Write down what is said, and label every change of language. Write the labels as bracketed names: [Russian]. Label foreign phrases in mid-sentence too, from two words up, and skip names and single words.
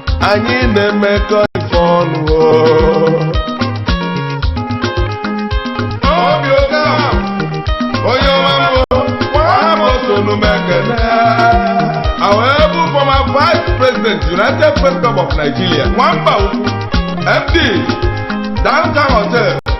[Igbo] Anyị na-emekọ ife ọnụ o. Obi oke a, onye ọma m o, nwa m o, so nụ m ekene. [English] I will bụ former Vice President, United Press Club of Nigeria, Nwamba Ukwu, M D, Downtown Hotel,